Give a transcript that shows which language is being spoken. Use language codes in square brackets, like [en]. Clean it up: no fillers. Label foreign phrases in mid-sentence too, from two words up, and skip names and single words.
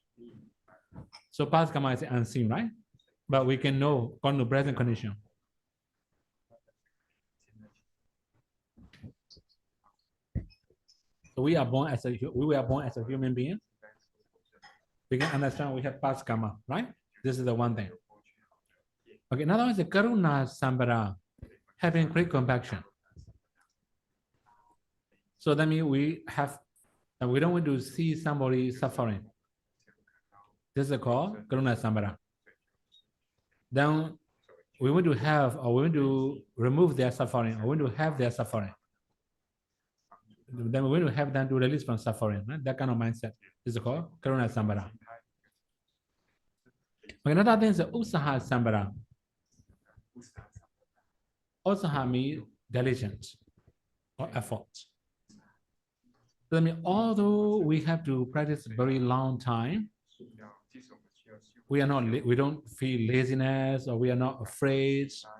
[en] So past karma is unseen, right? But we can know according to present condition. So we were born as a human being. We can understand we have past karma, right? This is the one thing. Okay, another one is the [pi] karuna sambara, [en] having great compassion. So that means we don't want to see somebody suffering. This is called [pi] karuna sambara. [en] Then we want to have, or we want to remove their suffering, or we want to have their suffering. Then we want to have them to release from suffering. Right? That kind of mindset is called [pi] karuna sambara. [en] Okay, another thing is [pi] usaha sambara. [en] Usaha means diligence or effort. So that means although we have to practice a very long time, we don't feel laziness or we are not afraid.